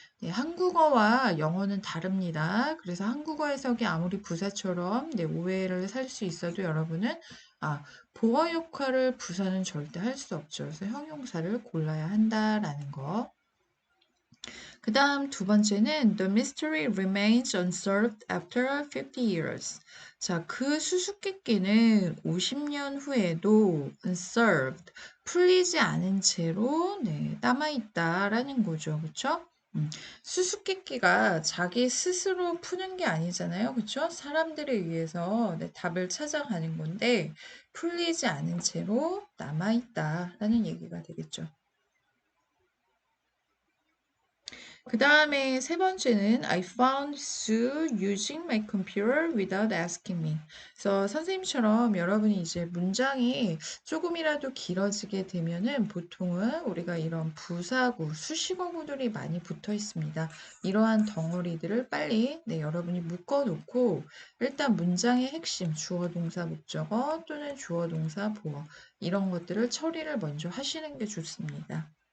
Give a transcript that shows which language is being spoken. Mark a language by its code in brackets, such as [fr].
[ko] 네, 한국어와 영어는 다릅니다. 그래서 한국어 해석이 아무리 부사처럼 오해를 살 수 있어도 여러분은 보어 역할을 부사는 절대 할 수 없죠. 그래서 형용사를 골라야 한다라는 거. 그 다음 두 번째는 [en] The mystery remains unsolved after 50 years. [ko] 자, 그 수수께끼는 50년 후에도 unsolved, 풀리지 않은 채로 남아있다라는 거죠. 그쵸? 수수께끼가 자기 스스로 푸는 게 아니잖아요. 그쵸? 사람들에 의해서 답을 찾아가는 건데 풀리지 않은 채로 남아있다라는 얘기가 되겠죠. 그 다음에 세 번째는 [en] I found Sue using my computer without asking me. [ko] 그래서 선생님처럼 여러분이 이제 문장이 조금이라도 길어지게 되면은 보통은 우리가 이런 부사구, 수식어구들이 많이 붙어 있습니다. 이러한 덩어리들을 빨리 여러분이 묶어 놓고 일단 문장의 핵심, 주어, 동사, 목적어 또는 주어, 동사, 보어 이런 것들을 처리를 먼저 하시는 게 좋습니다.